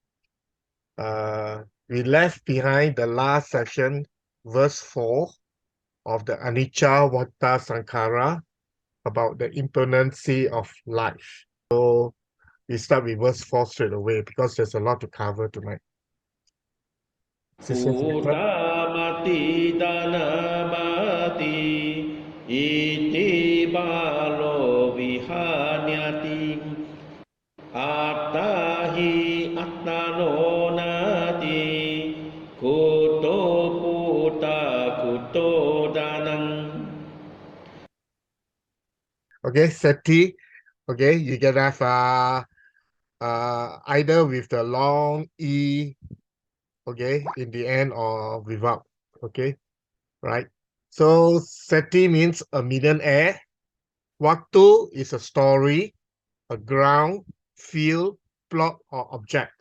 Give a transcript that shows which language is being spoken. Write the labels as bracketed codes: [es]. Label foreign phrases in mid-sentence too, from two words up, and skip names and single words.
[en] We left behind the last session, verse 4 of the Anicca Vata Sankhara about the impermanency of life. So we start with verse 4 straight away because there's a lot to cover tonight. [pi] Uttamati dhanamati iti balo vihanyati attahi attano nati kuto puta kuto danang. [en] Okay, Seti. Okay, you can have either with the long E, okay, in the end or without, okay, right? So Seti means a millionaire. Waktu is a story, a ground, field, plot, or object.